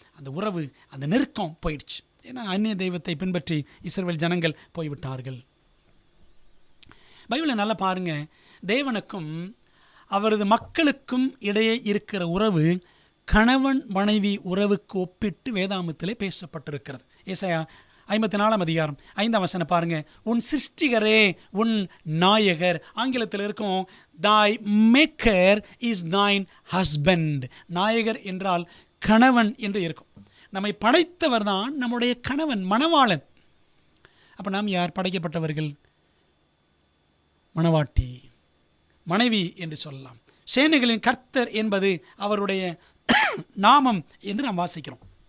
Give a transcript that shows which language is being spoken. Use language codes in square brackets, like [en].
[ta] அந்த உறவு, அந்த நெருக்கம் போயிடுச்சு. ஏன்னா அந்நிய தெய்வத்தை பின்பற்றி இஸ்ரவேல் ஜனங்கள் போய்விட்டார்கள். பைபிளை நல்லா பாருங்க. தேவனுக்கும் அவரது மக்களுக்கும் இடையே இருக்கிற உறவு கணவன் மனைவி உறவுக்கு ஒப்பிட்டு வேதாமத்திலே பேசப்பட்டிருக்கிறது. ஏசாயா 54ஆம் அதிகாரம் 5ஆம் வசனம் பாருங்க. உன் சிருஷ்டிகரே உன் நாயகர். [en] ஆங்கிலத்தில் இருக்கும் thy maker is thine husband. [ta] நாயகர் என்றால் கணவன் என்று இருக்கும். நம்மை படைத்தவர் தான் நம்முடைய கணவன், மணவாளன். அப்போ நாம் யார்? படைக்கப்பட்டவர்கள், மணவாட்டி, மனைவி என்று சொல்லலாம். சேனைகளின் கர்த்தர் என்பது அவருடைய நாமம் என்று நாம் வாசிக்கிறோம்.